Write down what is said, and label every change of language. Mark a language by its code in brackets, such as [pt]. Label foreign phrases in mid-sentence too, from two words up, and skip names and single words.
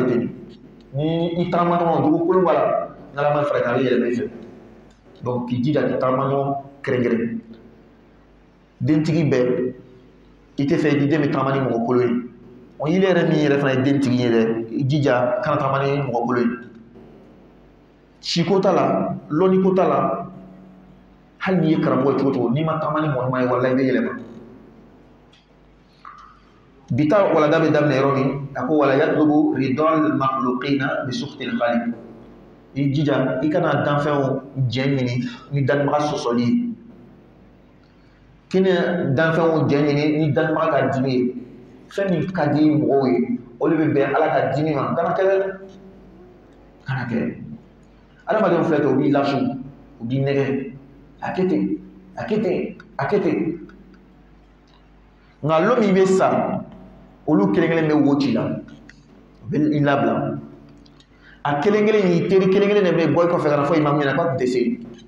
[bm] ten ni i tagama ɲɔgɔn jogo kolon b'a la n'ala ma fara kan a bɛ yɛlɛma i fɛ donc k'i jija k'i tagama ɲɔgɔn kɛrɛnkɛrɛn dentigi bɛɛ i tɛ fɛ i den bɛ tagama ni mɔgɔ kolon ye o yiri yɛrɛ min yɛrɛ fana ye dentigi ye dɛ i jija kana tagama ni mɔgɔ kolon ye siko t'a la lɔnni ko t'a la hali n'i ye karamɔgɔ ye cogo cogo n'i ma tagama ni mɔgɔ ɲuman ye walahi i bɛ yɛlɛma bi ta walanda bɛ daminɛ yɔrɔ min a ko [ar] ولا يطلب رضا المخلوقين بسخط الخالق [bm] i jija i kana danfɛnw jɛ ɲini ni danibaga sɔsɔli ye kini danfɛnw jɛ ɲini ni danibaga ka dimi ye fɛn min ka di mɔgɔw ye olu bɛ bɛn ala ka dimi ma kana kɛ dɛ kana kɛ adamadenw filɛ ten u b'i lasu u b'i nɛgɛ a kɛ ten a kɛ ten a kɛ ten nka lɔ min bɛ sa olu kelen kelen bɛ wo ci la u bɛ i labila a kelen kelen y'i teri kelen kelen de bɛ bɔ i kɔfɛ ka na fɔ imamu ɲɛna k'a tun tɛ se